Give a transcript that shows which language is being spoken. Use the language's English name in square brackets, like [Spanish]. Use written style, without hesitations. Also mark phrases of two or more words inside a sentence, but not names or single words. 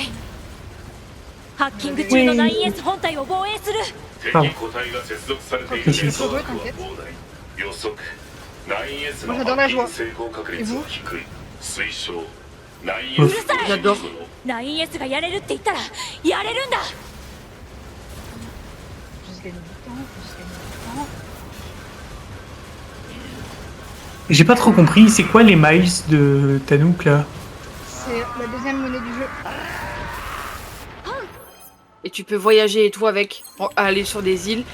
[Japanese] ハッキング中の 9S 本体を防衛する。敵個体が接続されているネットワークは膨大。予測 9S のハッキング成功確率は低い。推奨 9S の [French] J'adore. [Japanese] 9S がやれるって言ったらやれるんだ。 [French] gagner du temps, faut juste gagner du temps. J'ai pas trop compris, c'est quoi les miles de Tanouk là? C'est la deuxième monnaie du jeu. Et tu peux voyager et tout avec, aller sur des îles.